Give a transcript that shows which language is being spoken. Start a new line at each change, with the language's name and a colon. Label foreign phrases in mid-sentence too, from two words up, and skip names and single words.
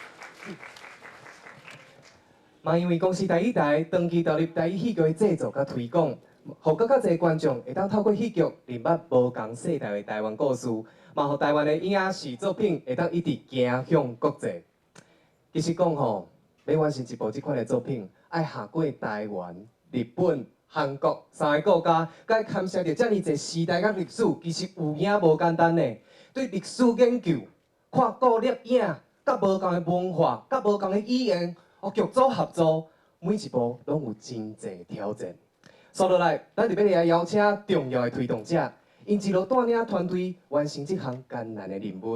Min Nan Chinese: 嘛，因为公司台语台长期投入台语戏剧的制作甲推广，互更较侪观众会当透过戏剧认捌无同世代的台湾故事，嘛，互台湾的影视作品会当一直行向国际。其实讲吼，要完成一部即款的作品，爱下过台湾、日本、韩国3个国家，该牵涉着遮尔侪时代甲历史，其实有影无简单呢。对历史研究、看古摄影，甲无同的文化、甲无同的语言，剧组合作，每一步拢有真侪挑战。说落来，咱特别来邀请重要的推动者，因一路带领团队完成这项艰难的任务。